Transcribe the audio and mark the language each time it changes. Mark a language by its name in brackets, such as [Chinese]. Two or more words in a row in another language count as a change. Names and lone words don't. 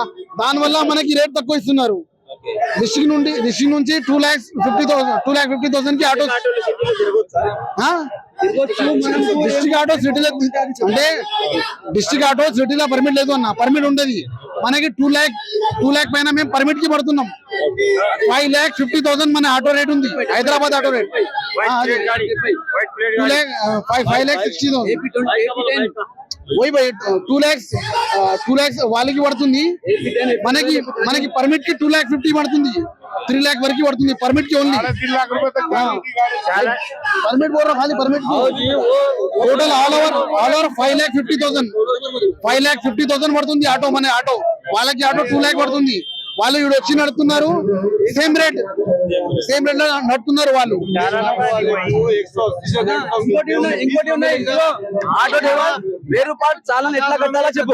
[Telugu] దానివల్ల మనకి రేట్ తక్కువ ఇస్తున్నారు. డిస్ట్రిక్ట్ నుంచి 2,50,000 కి ఆటో డిస్ట్రిక్ట్ ఆటో సిటీలో అంటే డిస్ట్రిక్ట్ ఆటో సిటీలో పర్మిట్ లేదు అన్న. పర్మిట్ ఉండదు మనకి 2 lakh పైన మేము పర్మిట్ కి పడుతున్నాం. 5,50,000 మన ఆటో రేట్ ఉంది. హైదరాబాద్ ఆటో రేట్ 5,60,000. [Hindi] वही भाई [Telugu] 2 lakhs వాళ్ళకి పడుతుంది. మనకి పర్మిట్ కి 2,50,000 పడుతుంది. 3 lakh వరకు పడుతుంది పర్మిట్ కి. ఓన్లీ పర్మిట్ [Hindi] बोल रहा खाली परमिट टोटल ऑल ओवर [Telugu] 5,50,000 పడుతుంది ఆటో. మన ఆటో వాళ్ళకి ఆటో 2 lakh పడుతుంది. వాళ్ళు ఇక్కడ వచ్చి నడుతున్నారు. సేమ్ రేట్ లో నడుతున్నారు వాళ్ళు. ఇంకోటి ఉన్నాయి ఆటో డ్రైవర్ 1000 రూపాయలు చాలా ఎట్లా కట్టాలో చెప్పు.